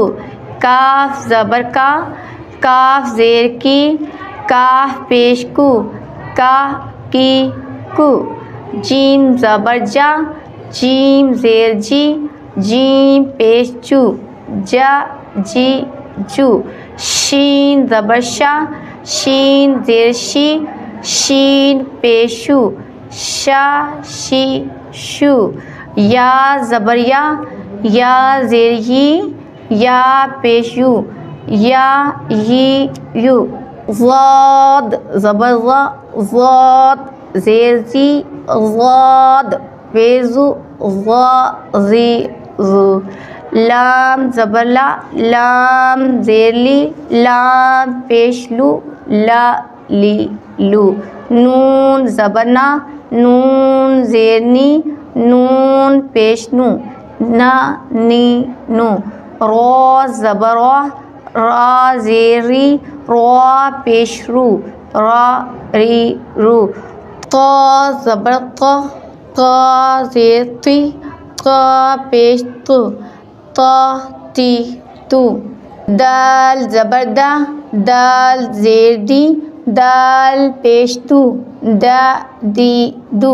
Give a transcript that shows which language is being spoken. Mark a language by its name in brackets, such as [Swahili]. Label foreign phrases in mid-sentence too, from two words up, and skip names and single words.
[Urdu] کاف زبر کا، کاف زیر کی، کاف پیش کو، کا کی کو۔ جیم زبر جا، جیم زیر جی، جیم پیش جو، جا جی جو۔ شین زبر شا، شین زیر شی، شین پیش شو، شا شی شو۔ یا زبر یا، یا زیر یی، یا پیش یو، یا یی یو۔ ضاد زبر ضا، ضاد زیر زی، ضاد پیزو، ضا زی زو۔ لام زبر لا، لام زیر لی، لام پیش لو، لا لی لو۔ نون زبر نا، نون زیر نی، نون پیش نو، نا نی نو۔ را زبر را، را زیر ری، را پیش رو، را ری رو۔ طا زبر طا، طا زیر تی، طا پیش تو، طا تی تو۔ دال زبر دا، دال زیر دی، دال پیش دو، دا دی دو۔